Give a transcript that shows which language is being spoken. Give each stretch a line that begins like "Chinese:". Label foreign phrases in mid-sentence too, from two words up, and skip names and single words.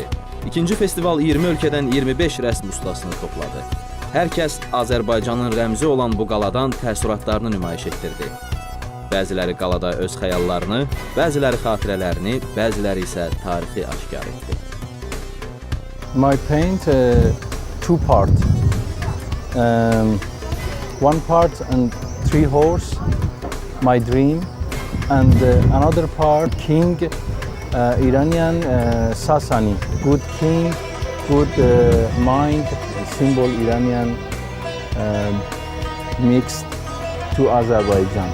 Azerbaijani: İkinci festival 20 ölkədən 25 rəsm ustasını topladı. Hər kəs Azərbaycanın rəmzi olan bu qaladan təəssüratlarını nümayiş etdirdi. Bəziləri qalada öz xəyallarını, bəziləri xatirələrini, bəziləri isə tarixi aşkar etdi.
English: My paint two part. One part and 3 horse, my dream, and another part king, Iranian Sasani, good king, good mind, symbol Iranian mixed to Azerbaijan.